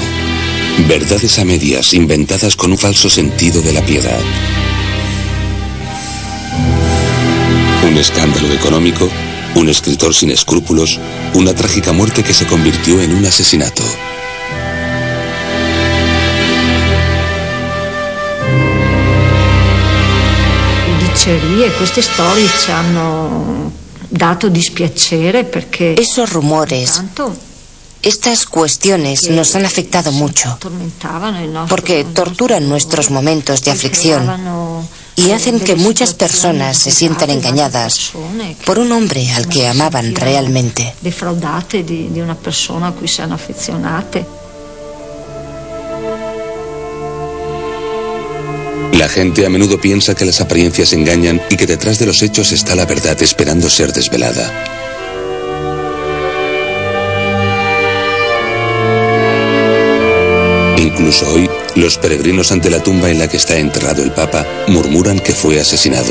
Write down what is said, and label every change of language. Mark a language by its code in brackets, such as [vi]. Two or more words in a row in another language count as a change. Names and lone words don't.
[es] Verdades a medias inventadas con un falso sentido de la piedad. Un escándalo económico, un escritor sin escrúpulos, una trágica muerte que se convirtió en un asesinato. [it] dicerie, queste storie ci hanno dato dispiacere perché [es] esos rumores, estas cuestiones nos han afectado mucho porque torturan nuestros momentos de aflicción y hacen que muchas personas se sientan engañadas por un hombre al que amaban realmente. [it] Defraudate di una persona a cui si hanno affezionate. [es] La gente a menudo piensa que las apariencias engañan y que detrás de los hechos está la verdad esperando ser desvelada. Incluso hoy, los peregrinos ante la tumba en la que está enterrado el Papa murmuran que fue asesinado.